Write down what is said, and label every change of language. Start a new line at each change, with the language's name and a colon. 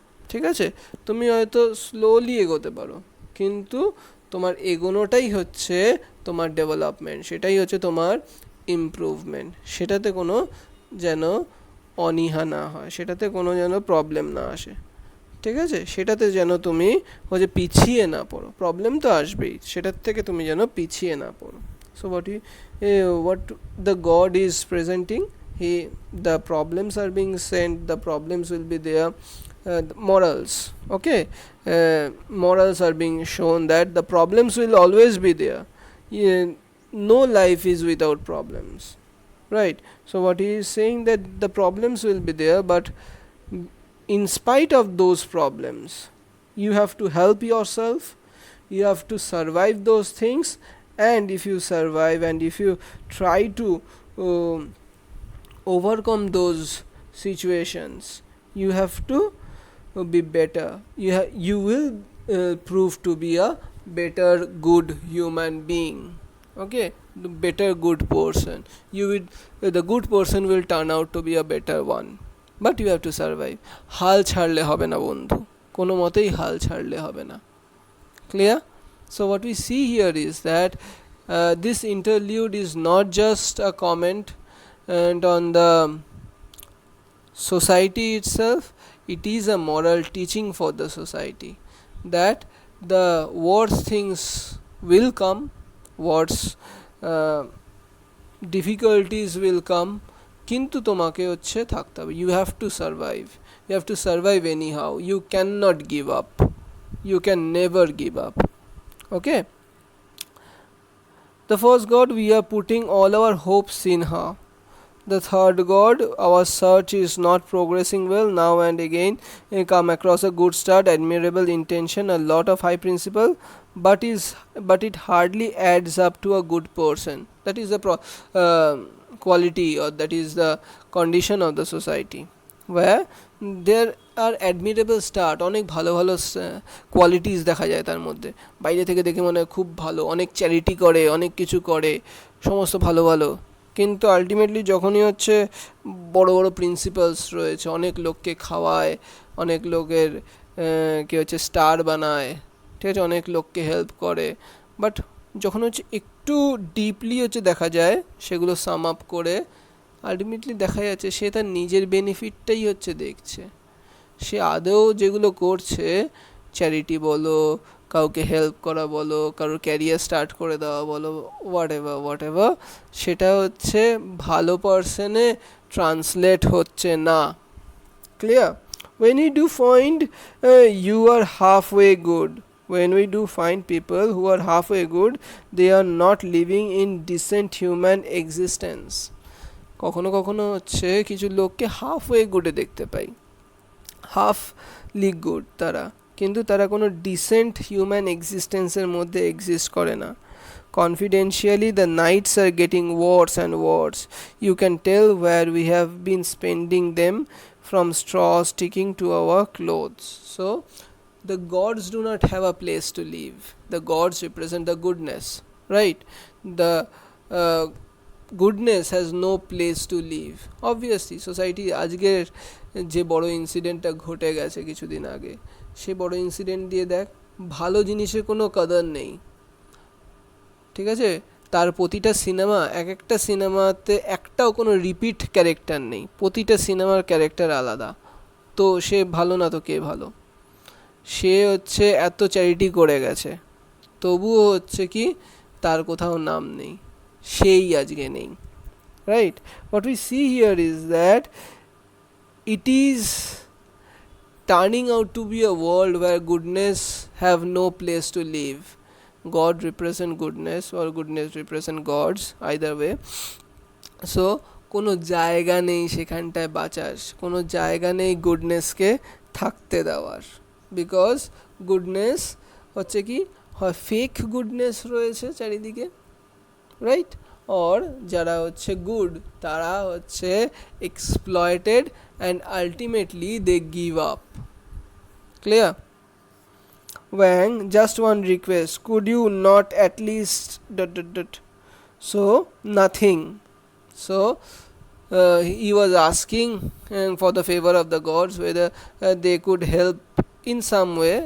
Bangla: ঠিক আছে, তুমি হয়তো স্লোলি এগোতে পারো, কিন্তু তোমার এগোনোটাই হচ্ছে তোমার ডেভেলপমেন্ট, সেটাই হচ্ছে তোমার ইমপ্রুভমেন্ট. সেটাতে কোনো যেন অনীহা না হয়, সেটাতে কোনো যেন প্রবলেম না আসে. ঠিক আছে, সেটাতে যেন তুমি হচ্ছে পিছিয়ে না পড়ো. প্রবলেম তো আসবেই, সেটার থেকে তুমি যেন পিছিয়ে না পড়ো.
English: So what the god is presenting, the problems are being sent, the problems will be there. The morals, okay, morals are being shown that the problems will always be there. No life is without problems, right? So what he is saying, that the problems will be there, but in spite of those problems, you have to help yourself, you have to survive those things. And if you survive, and if you try to overcome those situations, you have to be better. You will prove to be a better good human being. Okay, the better good person. The good person will turn out to be a better one, but you have to survive.
Bangla: হাল ছাড়লে হবে না বন্ধু, কোনো মতেই হাল ছাড়লে হবে না.
English: Clear? So what we see here is that this interlude is not just a comment and on the society itself, it is a moral teaching for the society, that the worst things will come, worst difficulties will come,
Bangla: কিন্তু তোমাকে হচ্ছে থাকতে হবে.
English: You have to survive. You have to survive anyhow. You cannot give up. You can never give up. Okay, the first god, we are putting all our hopes in her. The third god, our search is not progressing well. Now and again, come across a good start, admirable intention, a lot of high principle, but it hardly adds up to a good person. That is the quality, or that is the condition of the society, where there
Bangla: আর অ্যাডমিরেবল start, অনেক ভালো ভালো qualities দেখা যায় তার মধ্যে, বাইরে থেকে দেখে মনে হয় খুব ভালো, অনেক চ্যারিটি করে, অনেক কিছু করে, সমস্ত ভালো ভালো, কিন্তু আলটিমেটলি যখনই হচ্ছে বড় বড় প্রিন্সিপালস রয়েছে, অনেক লোককে খাওয়ায়, অনেক লোকের কী হচ্ছে স্টার বানায়, ঠিক আছে, অনেক লোককে হেল্প করে, বাট যখন হচ্ছে একটু ডিপলি হচ্ছে দেখা যায় সেগুলো সাম আপ করে, আলটিমেটলি দেখা যাচ্ছে সে তার নিজের বেনিফিটটাই হচ্ছে দেখছে। সে আদৌ যেগুলো করছে, চ্যারিটি বলো, কাউকে হেল্প করা বলো, কারোর ক্যারিয়ার স্টার্ট করে দেওয়া বলো, হোয়াট এভার, সেটা হচ্ছে ভালো পার্সনে ট্রান্সলেট হচ্ছে না।
English: Clear? when you do find you are halfway good, when we do find people who are halfway good, they are not living in decent human existence.
Bangla: কখনো কখনো হচ্ছে কিছু লোককে হাফওয়ে গুডে দেখতে পাই, হাফলি গুড তারা, কিন্তু তারা কোনো ডিসেন্ট হিউম্যান এক্সিস্টেন্সের মধ্যে এক্সিস্ট করে না।
English: Confidentially, the nights are getting worse and worse. You can tell where we have been spending them, from straw sticking to our clothes. So, the gods do not have a place to live. The gods represent the goodness, right? The goodness has no place to live. Obviously, society
Bangla: আজকের যে বড় ইনসিডেন্টটা ঘটে গেছে কিছুদিন আগে, সে বড় incident দিয়ে দেখ ভালো জিনিসের কোনো কদর নেই, ঠিক আছে, তার প্রতিটা সিনেমা, এক একটা সিনেমাতে একটাও কোনো রিপিট ক্যারেক্টার নেই, প্রতিটা সিনেমার ক্যারেক্টার আলাদা, তো সে ভালো না তো কে ভালো? সে হচ্ছে এত চ্যারিটি করে গেছে, তবুও হচ্ছে কি তার কোথাও নাম নেই, সেই আজকে নেই, right?
English: What we see here is that it is turning out to be a world where goodness have no place to live. God represent goodness or goodness represent gods, either way.
Bangla: So কোনো জায়গা নেই সেখানটায় বাঁচার, কোনো জায়গা নেই গুডনেসকে থাকতে দেওয়ার, বিকজ গুডনেস হচ্ছে কি হয় ফেক গুডনেস রয়েছে চারিদিকে, রাইট, or যারা হচ্ছে গুড তারা হচ্ছে exploited
English: and ultimately they give up. Clear? Wang, just one request, could you not at least ... So nothing. So he was asking for the favor of the gods, whether they could help in some way.